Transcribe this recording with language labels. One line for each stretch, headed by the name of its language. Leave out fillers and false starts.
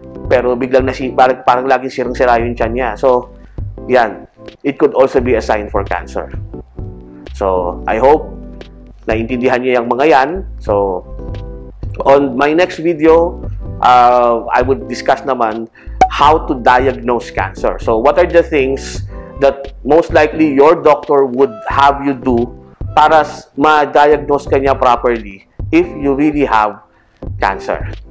Filipino: Pero biglang parang laging sirang-sira yung tiyan niya. So, yan.
English: It could also be a sign for cancer.
Filipino: So, I hope naintindihan niyo yung mga yan. So,
English: On my next video, I would discuss naman how to diagnose cancer. So what are the things that most likely your doctor would have you do
Filipino: para ma-diagnose ka niya
English: properly if you really have cancer.